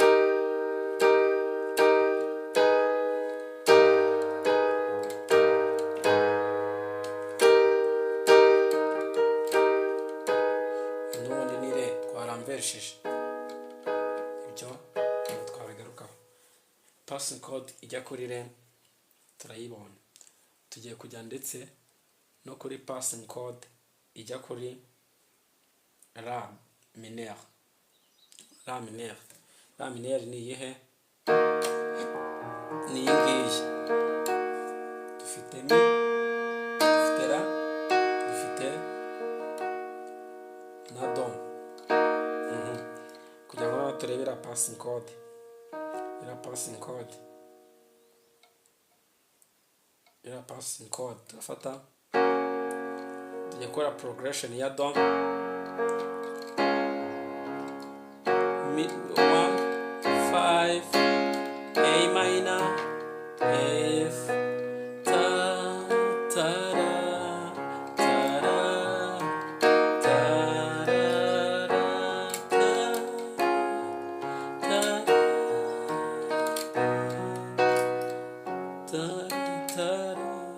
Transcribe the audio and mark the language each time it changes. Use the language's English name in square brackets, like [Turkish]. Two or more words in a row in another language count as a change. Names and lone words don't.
[Kinyarwanda] N'ubundi ni Re twaramverishije, ibyo twabigarukaho. [English] Passing code [Kinyarwanda] ijya kuri Re turayibonye. Tugiye kujya ndetse no kuri [English] passing code [Kinyarwanda] ijya kuri [French] La mineur. La mineur, La mineur [Kinyarwanda] ni iyihe? Ni iyi ngiyi. Dufite mi, dufite la, dufite na do. Kugira ngo turebe la [English] passing code, [Kinyarwanda] la [English] passing code, [Kinyarwanda] la [English] passing code [Kinyarwanda] turafata tujya gukora progression ya do. Mi 1 5 A minor F ta ta ra ta ra ta ra ta ta ta ta.